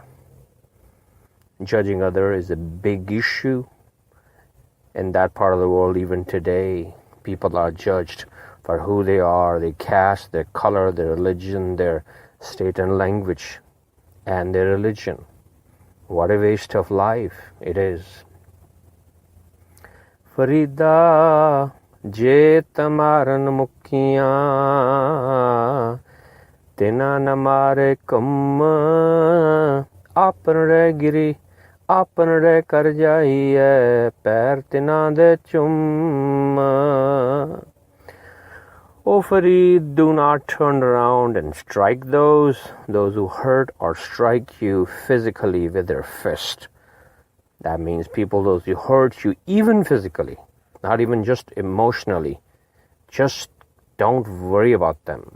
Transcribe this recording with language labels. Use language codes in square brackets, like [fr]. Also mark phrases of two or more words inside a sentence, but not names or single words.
[en] Judging others is a big issue in that part of the world even today. People are judged for who they are, their caste, their color, their religion, their state and language, and their religion. What a waste of life it is. [pa] ਫਰੀਦਾ ਜੇ ਤੈ ਮਾਰਨਿ ਮੁਕੀਆਂ ਤਿਨ੍ਹਾ ਨ ਮਾਰੇ ਘੁੰਮਿ ਆਪਨੜੈ ਘਰਿ ਜਾਈਐ ਪੈਰ ਤਿਨ੍ਹਾ ਦੇ ਚੁੰਮਿ. [en] O Farid, do not turn around and strike those who hurt or strike you physically with their fist. That means those who hurt you even physically, not even just emotionally. Just don't worry about them.